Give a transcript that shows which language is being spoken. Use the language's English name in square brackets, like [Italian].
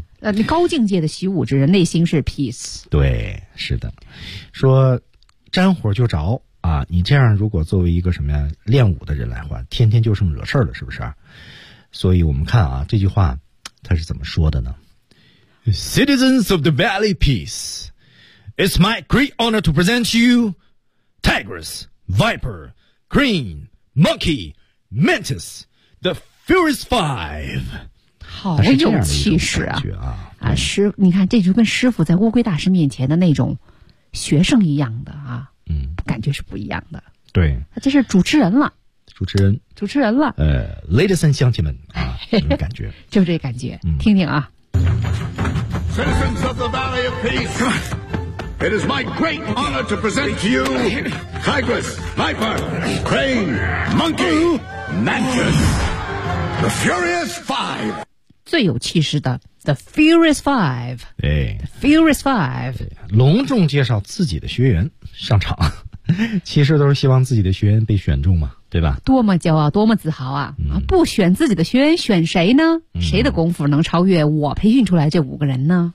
[Chinese] 你高境界的习武之人，内心是 peace，对，是的，说沾火就着。啊，你这样如果作为一个什么呀练武的人来话，天天就剩惹事儿了，是不是？所以我们看啊，这句话他是怎么说的呢？ [English] Citizens of the Valley Peace, it's my great honor to present you Tigress, Viper, Crane, Monkey, Mantis, the Furious Five. [Chinese] 好有气势 啊师，你看这就跟师傅在乌龟大师面前的那种学生一样的啊，嗯，感觉是不一样的。对，这是主持人了。主持人，主持人了。 [English] Ladies and gentlemen [Chinese] 啊，感觉就这感觉，听听啊。 [English] Citizens of the Valley of Peace, it is my great honor to present to you Tigress, Viper, Crane, Monkey, Mantis, the Furious Five. [Chinese] 最有气势的 The Furious Five. 对 [English] The Furious Five. [Chinese] 隆重介绍自己的学员上场，其实都是希望自己的学员被选中嘛。对吧，多么骄傲多么自豪啊，不选自己的学员选谁呢，谁的功夫能超越我培训出来这五个人呢，